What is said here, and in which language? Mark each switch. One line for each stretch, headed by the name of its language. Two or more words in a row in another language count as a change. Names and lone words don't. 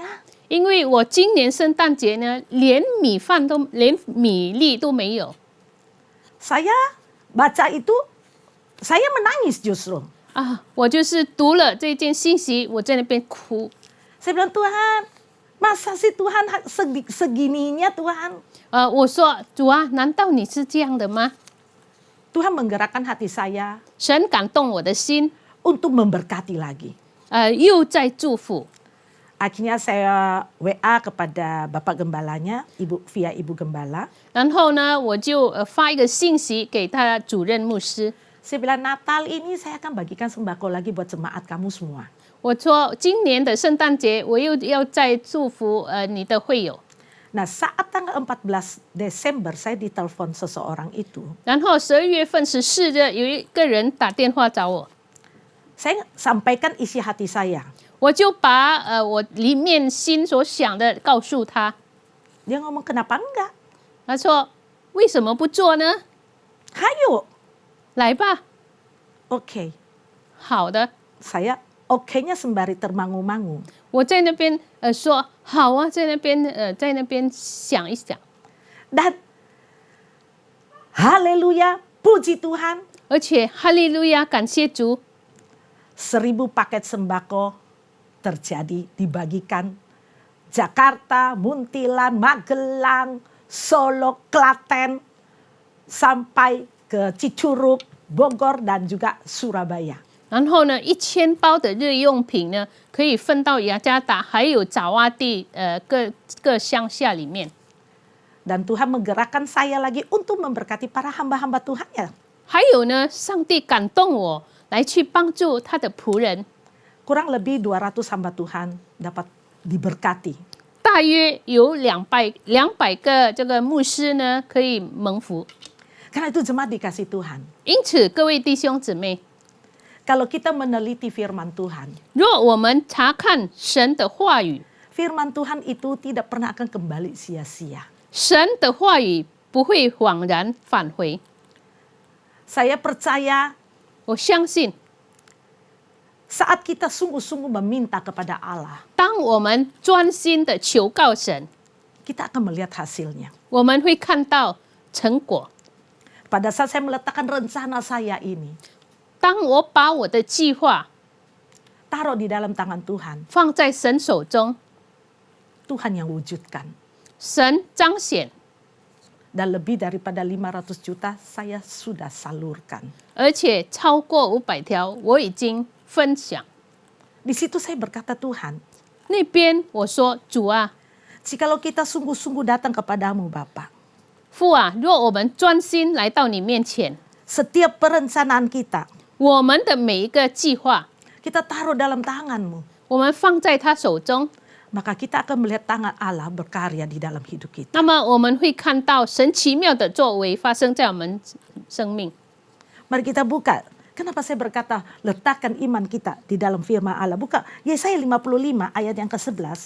Chinese: 因为我今年圣诞节呢，连米粒都没有。
Indonesian: Saya baca itu, saya menangis justru.
Chinese: 啊，我就是读了这件信息，我在那边哭。
Indonesian: Saya bilang, Tuhan, masa sih Tuhan segininya Tuhan?
Chinese: 我说主啊，难道你是这样的吗？
Indonesian: Tuhan menggerakkan hati saya
Chinese: 神感动我的心，
Indonesian: untuk memberkati lagi.
Chinese: 又在祝福。
Indonesian: Akhirnya saya WA kepada Bapak Gembalanya, via Ibu Gembala.
Chinese: 然后呢，我就发一个信息给他主任牧师。
Indonesian: Saya bilang, Natal ini saya akan bagikan sembako lagi buat jemaat kamu semua.
Chinese: 我说今年的圣诞节，我又要再祝福你的会友。
Indonesian: Nah, saat tanggal 14 Desember saya ditelepon seseorang itu.
Chinese: 然后12月份14日，有一个人打电话找我，
Indonesian: Saya sampaikan isi hati saya.
Chinese: 我就把我里面心所想的告诉他。
Indonesian: Dia ngomong, kenapa enggak?
Chinese: 他说：“为什么不做呢？
Indonesian: Hayo.
Chinese: 来吧。
Indonesian: Oke. ”
Chinese: 好的，
Indonesian: Saya oke-nya sembari termangu-mangu.
Chinese: 我在那边说好啊，在那边想一想，
Indonesian: Dan haleluya, puji Tuhan.
Chinese: 而且哈利路亚，感谢主，
Indonesian: 1000 paket sembako terjadi dibagikan Jakarta, Muntilan, Magelang, Solo, Klaten, sampai ke Cicurug, Bogor, dan juga Surabaya.
Chinese: 然后呢，1000包的日用品呢，可以分到雅加达还有爪哇地各乡下里面。
Indonesian: Dan Tuhan menggerakkan saya lagi untuk memberkati para hamba-hamba Tuhan-Nya.
Chinese: 还有呢，上帝感动我来去帮助他的仆人，
Indonesian: Kurang lebih 200 hamba Tuhan dapat diberkati.
Chinese: 大约有200个这个牧师呢可以蒙福。
Indonesian: Karena itu jemaat dikasih Tuhan.
Chinese: 因此，各位弟兄姊妹，
Indonesian: Kalau kita meneliti firman Tuhan,
Chinese: 若我们查看神的话语，
Indonesian: firman Tuhan itu tidak pernah akan kembali sia-sia.
Chinese: 神的话语不会枉然返回。
Indonesian: Saya percaya
Chinese: 我相信，
Indonesian: saat kita sungguh-sungguh meminta kepada Allah,
Chinese: 当我们专心的求告神，
Indonesian: kita akan melihat hasilnya.
Chinese: 我们会看到成果。
Indonesian: Pada saat saya meletakkan rencana saya ini,
Chinese: 当我把我的计划
Indonesian: taruh di dalam tangan Tuhan,
Chinese: 放在神手中，
Indonesian: Tuhan yang wujudkan.
Chinese: 神彰显，
Indonesian: Dan lebih daripada 500 juta saya sudah salurkan.
Chinese: 而且超过500条，我已经分享。
Indonesian: Di situ saya berkata, Tuhan,
Chinese: 那边我说主啊，
Indonesian: jikalau kita sungguh-sungguh datang kepadamu Bapa,
Chinese: 父啊，若我们专心来到你面前，
Indonesian: setiap perencanaan kita,
Chinese: 我们的每一个计划，
Indonesian: kita taruh dalam tanganmu,
Chinese: 我们放在他手中，
Indonesian: maka kita akan melihat tangan Allah berkarya di dalam hidup kita.
Chinese: 那么我们会看到神奇妙的作为发生在我们生命。
Indonesian: Mari kita buka. Kenapa saya berkata letakkan iman kita di dalam firman Allah? Buka Yesaya 55 ayat yang ke-11.